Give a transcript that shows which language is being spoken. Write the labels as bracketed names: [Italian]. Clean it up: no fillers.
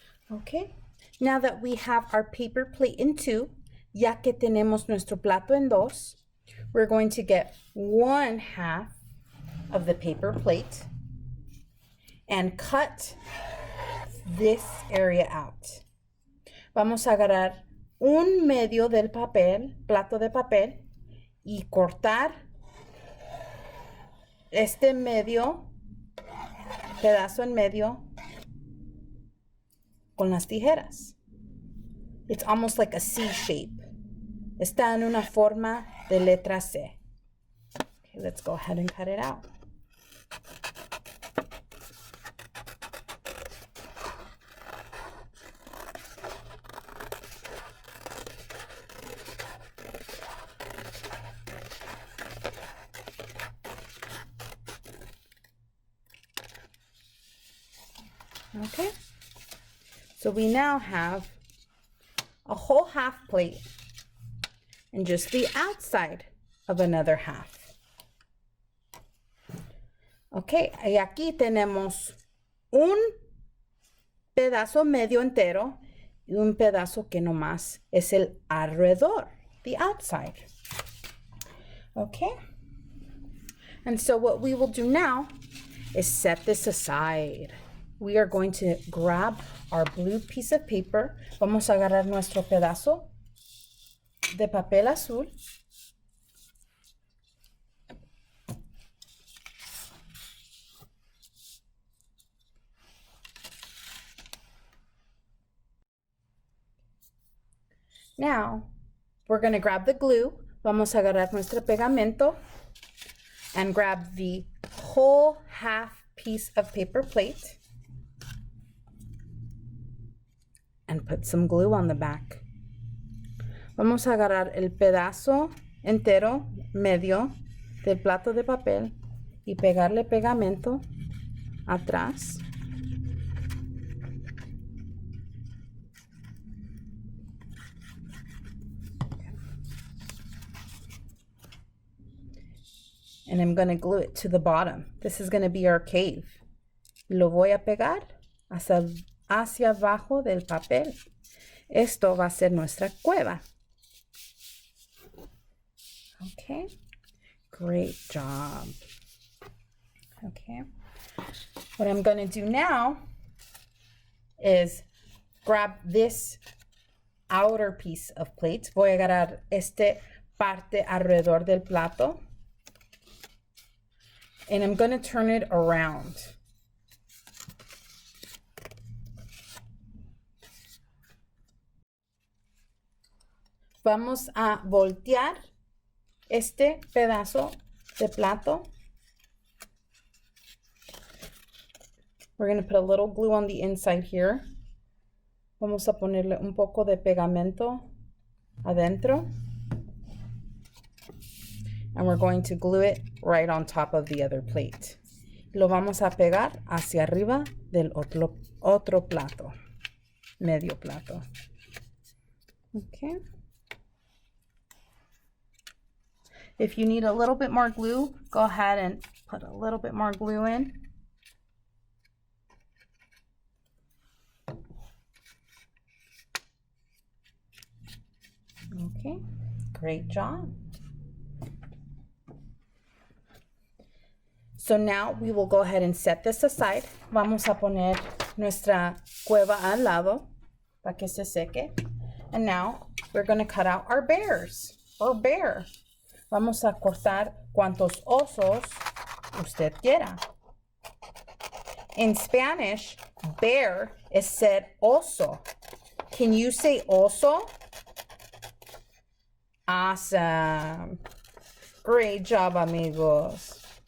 [English] Okay, now that we have our paper plate in two, [Spanish] ya que tenemos nuestro plato en dos, [English] we're going to get 1/2 of the paper plate and cut this area out. [Spanish] Vamos a agarrar un medio del papel, plato de papel, y cortar este medio, pedazo en medio, con las tijeras. [English] It's almost like a C shape. [Spanish] Está en una forma de letra C. [English] Okay, let's go ahead and cut it out. Okay. So we now have a whole half plate and just the outside of another half. [Spanish] Okay, y aquí tenemos un pedazo medio entero y un pedazo que nomás es el alrededor, [English] the outside. Okay, and so what we will do now is set this aside. We are going to grab our blue piece of paper. [Spanish] Vamos a agarrar nuestro pedazo de papel azul. [English] Now, we're going to grab the glue. [Spanish] Vamos a agarrar nuestro pegamento [English] and grab the whole half piece of paper plate and put some glue on the back. [Spanish] Vamos a agarrar el pedazo entero, medio, del plato de papel y pegarle pegamento atrás. [English] And I'm going to glue it to the bottom. This is going to be our cave. [Spanish] Lo voy a pegar hacia abajo del papel. Esto va a ser nuestra cueva. [English] Okay, great job. Okay, what I'm going to do now is grab this outer piece of plate. [Spanish] Voy a agarrar este parte alrededor del plato. [English] And I'm going to turn it around. [Spanish] Vamos a voltear este pedazo de plato. [English] We're going to put a little glue on the inside here. [Spanish] Vamos a ponerle un poco de pegamento adentro. [English] And we're going to glue it right on top of the other plate. [Spanish] Lo vamos a pegar hacia arriba del otro plato, medio plato. [English] Okay. If you need a little bit more glue, go ahead and put a little bit more glue in. Okay, great job. So now we will go ahead and set this aside. [Spanish] Vamos a poner nuestra cueva al lado para que se seque. [English] And now we're going to cut out our bears or bear. [Spanish] Vamos a cortar cuantos osos usted quiera. [English] In Spanish, bear is said oso. Can you say oso? Awesome. Great job, amigos.